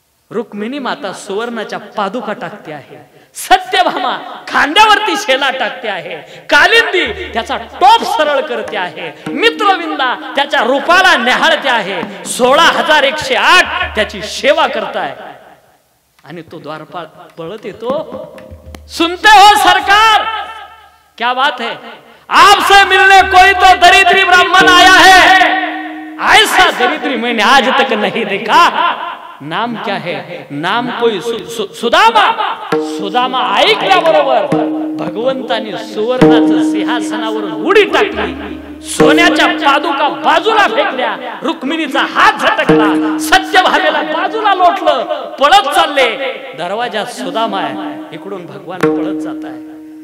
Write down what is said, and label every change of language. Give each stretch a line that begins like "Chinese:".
Marathi: रुक्मिणी माता सुवर्णाच्या पादुका टाकते आहे. सत्यभामा खांद्यावरती शेला टाकते आहे. कालिंदी त्याचा टोप सरळ करते आहे. मित्रविंदा त्याच्या रूपाला न्याहाळते आहे. 16,108 त्याची सेवा करताय. आणि तो द्वारपाळ पळत येतो.
Hindi: सुनते हो सरकार, क्या बात है, आपसे मिलने कोई तो दरिद्री ब्राह्मण आया है. ऐसा दरिद्री मैंने आज तक नहीं देखा. नाम क्या है? नाम कोई सुदामा.
Marathi: सुदामा ऐकल्याबरोबर भगवंताने सुवर्णाचं सिंहासनावरून उडी टाकली. सोन्याच्या पादुका बाजूला फेकल्या. रुक्मिणीचा हात झटकला. सत्यभामेला बाजूला लोटलं. पळत चालले. दरवाजात सुदामा आहे. इकडून भगवान पळत जात आहे.